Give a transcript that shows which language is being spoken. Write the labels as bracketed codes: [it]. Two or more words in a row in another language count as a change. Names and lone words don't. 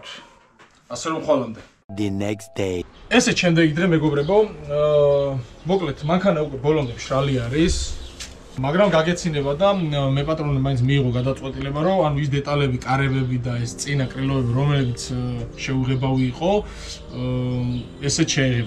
[ka] ასე რომ ხვალამდე. [en] The next day. [ka] ესე შემდეგი დღე მეგობრებო, მოკლედ მანქანა უკვე ბოლომდე მშრალი არის, მაგრამ გაგეცინება და მე პატრონი მაინც მიიღო გადაწყვეტილება, რომ ანუ ის დეტალები, კარებები და ეს წინა კრილოები, რომელიც შეუღებავი იყო, ესეც შეეღება.